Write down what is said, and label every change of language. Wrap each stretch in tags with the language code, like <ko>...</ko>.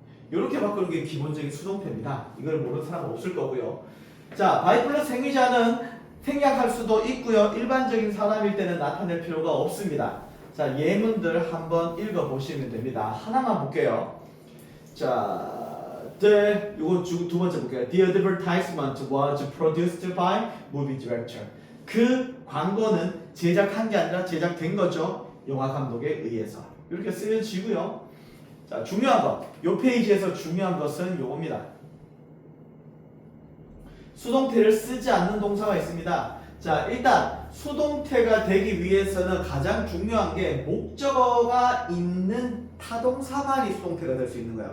<ko>이렇게 바꾸는 게 기본적인 수동태입니다. 이걸 모르는 사람은 없을 거고요. 자, by 플러스 행위자는 생략할 수도 있고요. 일반적인 사람일 때는 나타낼 필요가 없습니다. 자, 예문들 한번 읽어보시면 됩니다. 하나만 볼게요. 자, 요거 두 번째 볼게요.</ko> <en>The advertisement was produced by movie director.</en> <ko>그 광고는 제작한 게 아니라 제작된 거죠. 영화 감독에 의해서. 이렇게 쓰여지고요. 자, 중요한 것. 요 페이지에서 중요한 것은 요겁니다. 수동태를 쓰지 않는 동사가 있습니다. 자, 일단 수동태가 되기 위해서는 가장 중요한 게 목적어가 있는 타동사만이 수동태가 될 수 있는 거야.</ko>